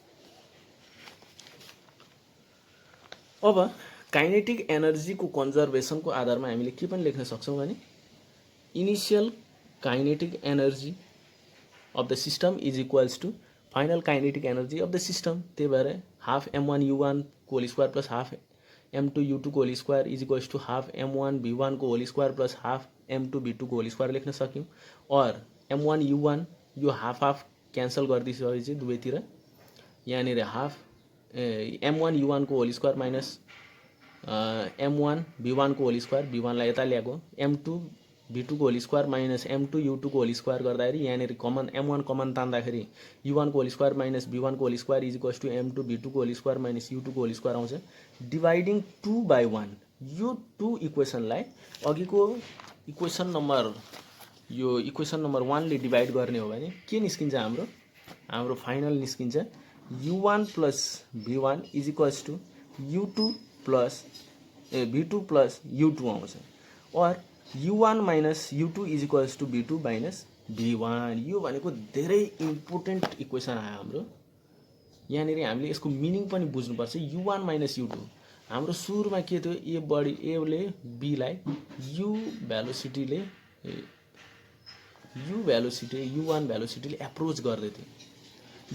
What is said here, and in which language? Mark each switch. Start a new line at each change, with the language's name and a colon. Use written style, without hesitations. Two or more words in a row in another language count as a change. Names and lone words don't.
Nepali: अब काइनेटिक एनर्जीको कन्जर्भेसनको आधारमा हामीले के पनि लेख्न सक्छौँ भने
English: initial kinetic energy of the system is equals to final kinetic energy of the system. त्यही भएर half m1 u1 को whole square plus half m2 u2 को whole square is equals to half m1 v1 को whole square plus half m2 v2 को whole square
Nepali: लेख्न सक्यौँ। और m1 u1 यो हाफ हाफ क्यान्सल गरिदिएपछि दुवैतिर यहाँनिर हाफ m1 u1 को
English: whole square minus m1 v1
Nepali: को होल स्क्वायर, v1 लाई यता ल्याएको, m2 v2 को
English: whole square minus m2 u2
Nepali: को होल स्क्वायर गर्दाखेरि यहाँनिर कमन m1 कमन तान्दाखेरि u1 को
English: whole square minus v1
Nepali: को
English: whole square is equals to m2 v2
Nepali: को
English: whole square minus u2
Nepali: को होल स्क्वायर आउँछ। डिभाइडिङ 2/1 यो 2 इक्वेसनलाई अघिको इक्वेसन नम्बर यो इक्वेसन नम्बर 1 ले डिभाइड गर्ने हो भने के निस्किन्छ, हाम्रो फाइनल निस्किन्छ
English: u1 plus v1 is equals to u2 plus v2 plus u2
Nepali: आउँछ।
English: और u1 minus u2 is equals to v2 minus v1.
Nepali: यो भनेको धेरै
English: important equation
Nepali: आयो हाम्रो। यहाँनिर हामीले यसको मिनिङ पनि बुझ्नुपर्छ।
English: u1 minus u2
Nepali: हाम्रो सुरुमा के थियो,
English: a body
Nepali: एले बीलाई u भ्यालुसिटीले u1 भ्यालुसिटीले एप्रोच गर्दै थियो।